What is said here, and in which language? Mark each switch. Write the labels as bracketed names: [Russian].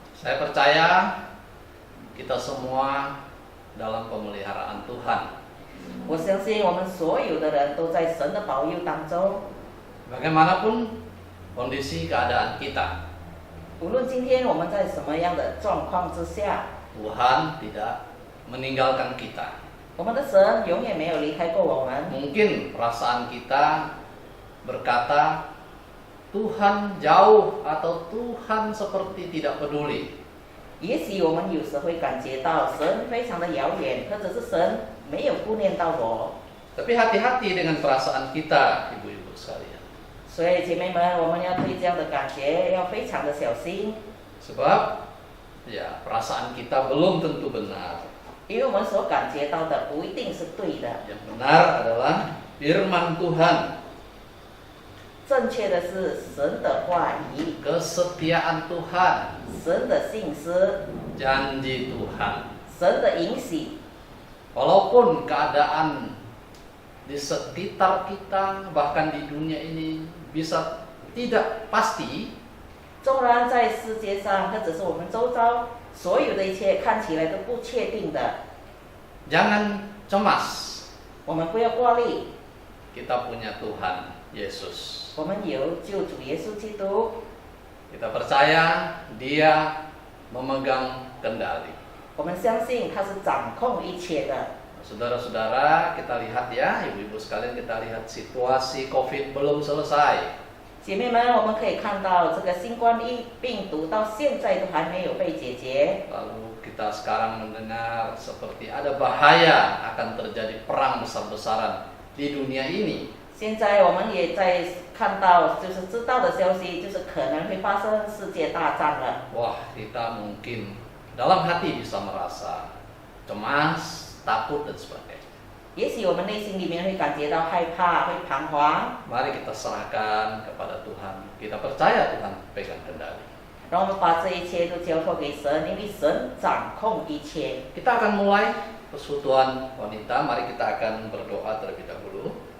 [Indonesian] Saya percaya kita semua dalam pemeliharaan Tuhan. [Chinese] 我相信我们所有的人都在神的保佑当中。 [Indonesian] Bagaimanapun kondisi keadaan kita, [Chinese] 无论今天我们在什么样的状况之下， [Indonesian] Tuhan tidak meninggalkan kita. [Chinese] 我们的神永远没有离开过我们。 [Indonesian] Mungkin perasaan kita berkata, Tuhan jauh atau Tuhan seperti tidak peduli. [Chinese] 也许我们有时会感觉到神非常的遥远，或者是神没有顾念到我。 [Indonesian] Tapi hati-hati dengan perasaan kita, ibu-ibu sekalian. [Chinese] 所以姐妹们，我们要对这样的感觉要非常的小心， [Indonesian] Sebab ya perasaan kita belum tentu benar. [Chinese] 因为我们所感觉到的不一定是对的。 [Indonesian] Yang benar adalah firman Tuhan, [Chinese] 正确的是神的话语， [Indonesian] kesetiaan Tuhan, [Chinese] 神的信实， [Indonesian] janji Tuhan. [Chinese] 神的应许。 [Indonesian] Walaupun keadaan di sekitar kita bahkan di dunia ini bisa tidak pasti, [Chinese] 纵然在世界上或者是我们周遭所有的一切看起来都不确定的， [Indonesian] jangan cemas. [Chinese] 我们不要挂虑， [Indonesian] Kita punya Tuhan Yesus. [Chinese] 我们有救主耶稣基督， [Indonesian] Kita percaya Dia memegang kendali. [Chinese] 我们相信他是掌控一切的。 [Indonesian] Saudara-saudara, kita lihat ya, ibu-ibu sekalian, kita lihat situasi COVID belum selesai. [Chinese] 姐妹们，我们可以看到这个新冠病毒到现在都还没有被解决。 [Indonesian] Lalu kita sekarang mendengar seperti ada bahaya akan terjadi perang besar-besaran di dunia ini. [Chinese] 现在我们也在看到，就是知道的消息，就是可能会发生世界大战了。 [Indonesian] Wah, kita mungkin dalam hati bisa merasa cemas, takut dan sebagainya. [Chinese] 也许我们内心里面会感觉到害怕，会彷徨。 [Indonesian] Mari kita serahkan kepada Tuhan. Kita percaya Tuhan pegang kendali. [Chinese] 让我们把这一切都交托给神，因为神掌控一切。 [Indonesian] Kita akan mulai persekutuan wanita. Mari kita akan berdoa terlebih dahulu.